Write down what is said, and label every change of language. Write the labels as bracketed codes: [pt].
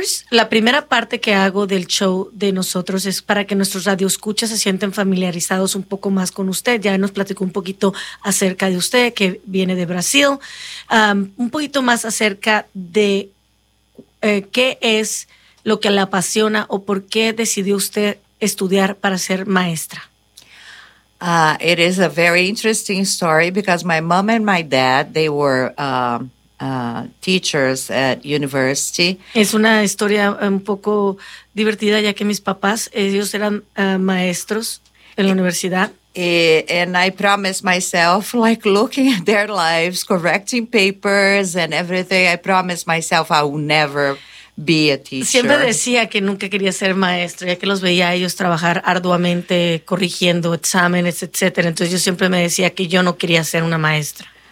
[es] La primera parte que hago del show de nosotros es para que nuestros radioescuchas se sienten familiarizados un poco más con usted. Ya nos platicó un poquito acerca de usted, que viene de Brasil. Un poquito más acerca de qué es lo que la apasiona o por qué decidió usted estudiar para ser maestra. [en] It is a very interesting story because my mom and my dad, they were teachers at university. [es] Es una historia un poco divertida ya que mis papás, ellos eran maestros en la universidad. [en] And I promised myself, like looking at their lives, correcting papers and everything, I promised myself I would never be a teacher. [es] Siempre decía que nunca quería ser maestro, ya que los veía a ellos trabajar arduamente, corrigiendo exámenes, etc. Entonces yo siempre me decía que yo no quería ser una maestra.